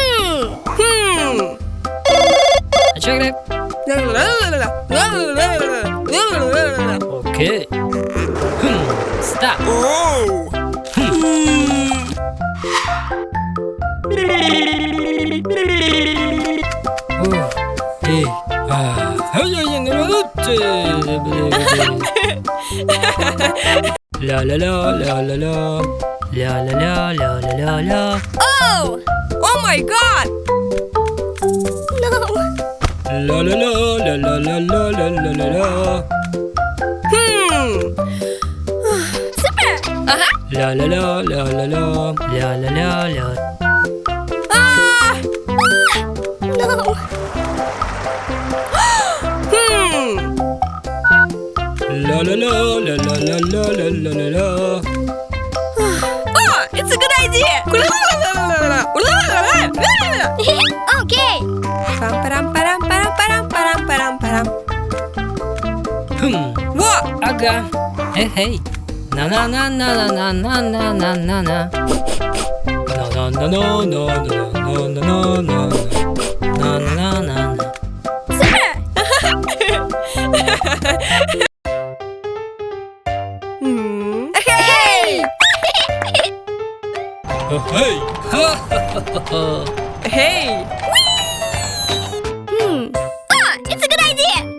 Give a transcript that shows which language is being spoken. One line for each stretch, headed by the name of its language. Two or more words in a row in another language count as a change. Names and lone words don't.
English: Check it. Okay. Stop. Oh! Oh. Hey. La la la la la la. La la la la la la la. Oh! Oh my God! No. La la la la la la la la la la. Super. La la la la la la. La la la la. Ah! No. La la la la la la la la la la. Oh, it's a good idea. Okay. Pam param param param param param param param. What? Aga. Hey hey. Na na na na na na na na na na. Na na na na na na na na na. Na na na na. Super. Hey! Hey. Hey! Ah, it's a good idea.